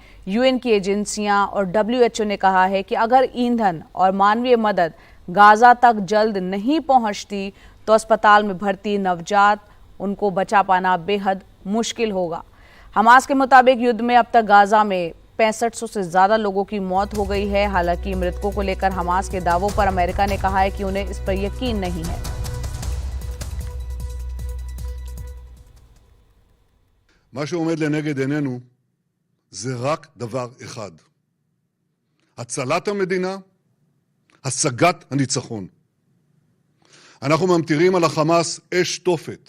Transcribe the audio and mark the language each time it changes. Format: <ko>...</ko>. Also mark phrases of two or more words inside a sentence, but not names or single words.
<hi>यूएन की एजेंसियां और डब्ल्यूएचओ ने कहा है कि अगर ईंधन और मानवीय मदद गाजा तक जल्द नहीं पहुंचती तो अस्पताल में भर्ती नवजात उनको बचा पाना बेहद मुश्किल होगा। हमास के मुताबिक युद्ध में अब तक गाजा में 6500 से ज्यादा लोगों की मौत हो गई है। हालांकि मृतकों को लेकर हमास के दावों पर अमेरिका ने कहा है कि उन्हें इस पर यकीन नहीं है।</hi> <he>מה שעומד לנגד עינינו זה רק דבר אחד: הצלת המדינה, השגת הניצחון. אנחנו ממטירים על החמאס אש תופת.</he>